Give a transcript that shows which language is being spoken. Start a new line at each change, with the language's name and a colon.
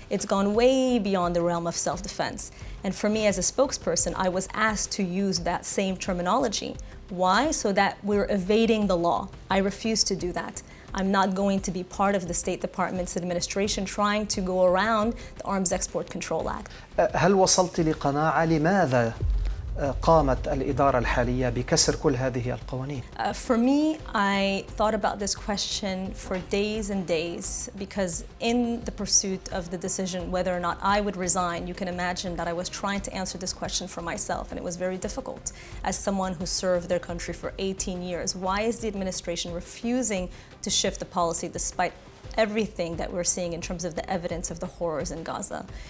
English: It's gone way beyond the realm of self-defense. And for me as a spokesperson, I was asked to use that same terminology. Why? So that we're evading the law. I refuse to do that. I'm not going to be part of the State Department's administration trying to go around the Arms Export Control Act.
Arabic: هل وصلت لقناعة لماذا قامت الإدارة الحالية بكسر كل هذه القوانين؟
English: For me, I thought about this question for days and days because in the pursuit of the decision whether or not I would resign, you can imagine that I was trying to answer this question for myself, and it was very difficult. As someone who served their country for 18 years, why is the administration refusing to shift the policy despite everything that we're seeing in terms of the evidence of the horrors in Gaza?